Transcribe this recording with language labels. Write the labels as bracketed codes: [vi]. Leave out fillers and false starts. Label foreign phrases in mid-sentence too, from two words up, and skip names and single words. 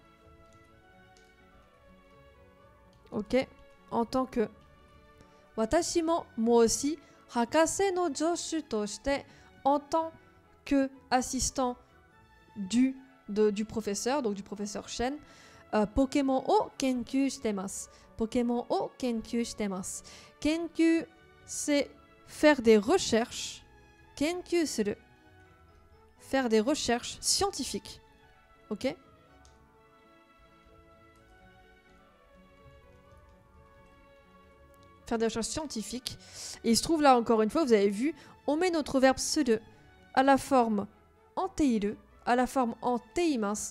[fr] Ok, en tant que. [ja] 私も, [fr] moi aussi, [ja] 博士の助手として, [fr] en tant que assistant du professeur, donc du professeur Shen. [ja] ポケモンを研究してます。ポケモンを研究してます. Kenkyu, [fr] c'est faire des recherches. [ja] 研究する. [fr] Faire des recherches scientifiques. Ok? Faire des recherches scientifiques. Et il se trouve là, encore une fois, vous avez vu, on met notre verbe suru à la forme en teiru, à la forme en teimasu.